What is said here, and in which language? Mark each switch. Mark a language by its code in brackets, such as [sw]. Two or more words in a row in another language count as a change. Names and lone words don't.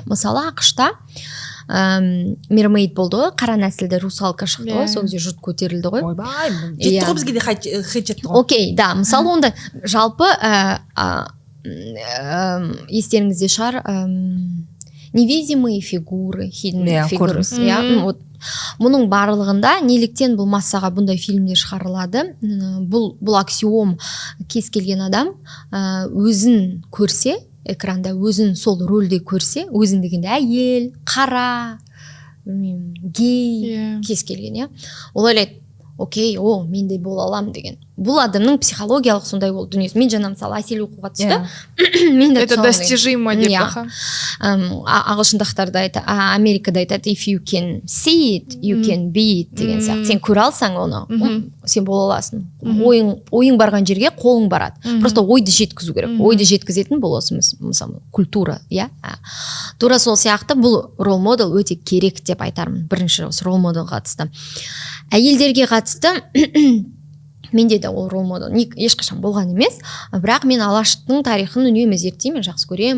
[kk] Мысалы ақшта мермейд болды ғой, қара нәсілді русалка шықты ғой, сол кезде жұрт көтерілді ғой. Ойбай, жетті ғой бізге де хейт жетті ғой. Окей, да, мысалы онда жалпы естеріңізде шығар, [ru] невидимые фигуры, [en] hidden figures, [kk] вот мұның барлығында неліктен бұл массаға бұндай фильмдер шығарылады? Бұл аксиом, кез келген адам өзін көрсе, экранда өзін сол рөлде көрсе, өзін дегенде әйел, қара, гей, кез келген, ол ойлайды, окей, мен де бола алам деген. Бұл адамның психологиялық сондай болды дүниесі. Мен жаңа мысалы әсел оқуға түсті. [ru] Это достижимо [kk] деп бақа. Ағылшындықтар да айтады, Америкада айтады, [en] if you can see it, you can be it [kk] деген сияқты. Сен көре алсаң оны, сен бола аласың. Ойың барған жерге қолың барады. Просто ойды жеткізу керек. Ойды жеткізетін бұл осы мысалы культура, тура сол сияқты бұл [en] role model [kk] өте керек деп айтармын. Бірінші осы [en] role model [kk] қатысты. Әйелдерге қатысты менде де ол [en] role model [kk] ешқашан болған емес, бірақ мен Алаштың тарихын үнемі зерттеймін, жақсы көремін.